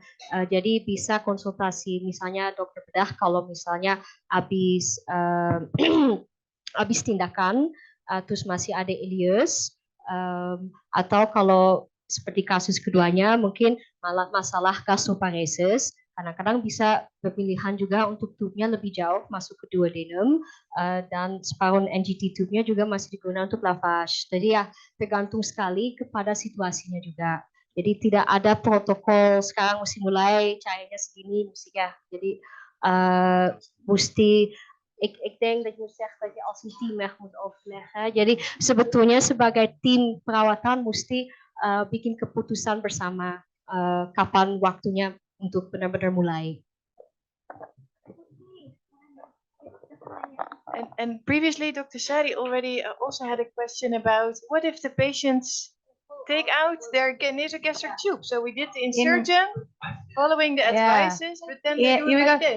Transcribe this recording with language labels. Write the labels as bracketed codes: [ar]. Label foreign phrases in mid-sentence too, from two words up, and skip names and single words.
[id] Jadi bisa konsultasi misalnya dokter bedah kalau misalnya habis tindakan terus masih ada ileus, atau kalau seperti kasus keduanya mungkin masalah gastroparesis, kadang-kadang bisa berpilihan juga untuk tubnya lebih jauh masuk ke duodenum, dan separuh NGT tubnya juga masih digunakan untuk lavage. Jadi ya tergantung sekali kepada situasinya juga. Jadi tidak ada protokol sekarang mesti mulai caranya segini mesti ya. Jadi mesti [nl] ik denk dat je zegt dat je als een team echt moet overleggen. [id] Jadi sebetulnya sebagai tim perawatan mesti bikin keputusan bersama kapan waktunya untuk benar-benar mulai. [en] And previously, Dr. Sari already also had a question about what if the patients take out their nasogastric tube. So we did the insertion following the advices, but then they do like this.